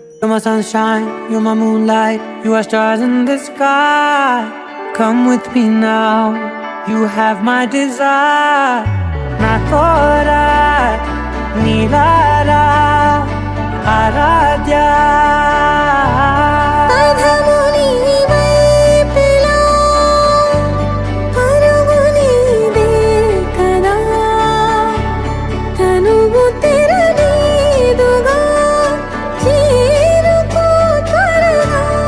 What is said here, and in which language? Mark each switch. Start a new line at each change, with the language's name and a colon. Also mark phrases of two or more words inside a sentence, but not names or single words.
English: my sunshine, you're my moonlight, you are stars in the sky. Come with me now, you have my desire. Na tora nilara aradhya.
Telugu: అధము నీ వైపులా, పరుగు నీదే కదా, తనువు తెరనీదుగా, చేరుకో త్వరగా.